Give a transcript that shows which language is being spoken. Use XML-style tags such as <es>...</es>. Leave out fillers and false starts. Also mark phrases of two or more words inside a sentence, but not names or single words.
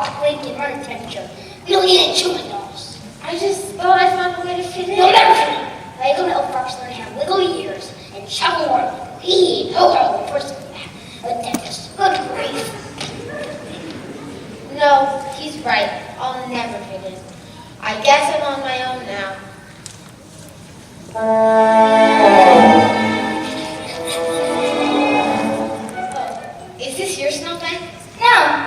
<en>blanket, run a temperature. We don't need any chewing dolls. I just thought I found a way to fit in. You'll never fit in. Now you go to Elf Rocks, learn to have wiggly ears, and shovel more. Hee, ho, ho, first a dentist. Good grief. No, he's right. I'll never fit in. I guess I'm on my own now. Oh, is this your snowman? No.</en>